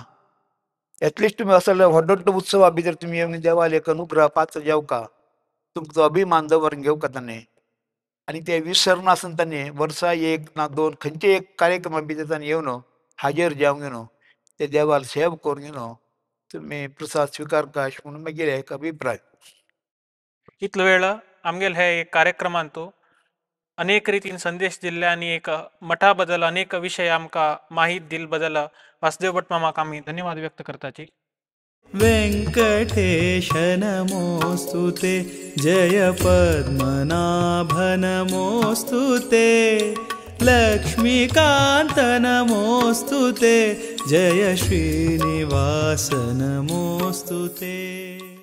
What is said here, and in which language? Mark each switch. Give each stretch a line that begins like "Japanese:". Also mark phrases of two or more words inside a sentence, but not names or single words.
Konkani: एटलिस्ट तुमी असले व्हडलो उत्सवा भितर तुमी येवन देवाले एक अनुग्रह पात्र जेवका तुमचो अभिमान दवरून घेवका ताणें आनी ते विसरनासतना ताणें वर्सा एक ना दोन खंयचे एक कार्यक्रमा भितर ताणें येवन हाजीर जावंक न्हू ते देवाला सेवा करून न्हू तुमी प्रसाद स्विकारका अशें म्हणून मागीर एक अभिप्राय. इतलो वेळ आमगेल हे एक कार्यक्रमांत अनेक रितीन संदेश दिल्ले आणि एक मठा बद्दल अनेक विषय आमकां माहीत दिल बद्दल वासुदेव भट मामाक आमी धन्यवाद व्यक्त करताची.
Sanskrit: वेंकटेश नमोस्तुते जय पद्मनाभ नमोस्तुते लक्ष्मीकांत नमोस्तुते जय श्रीनिवास नमोस्तुते.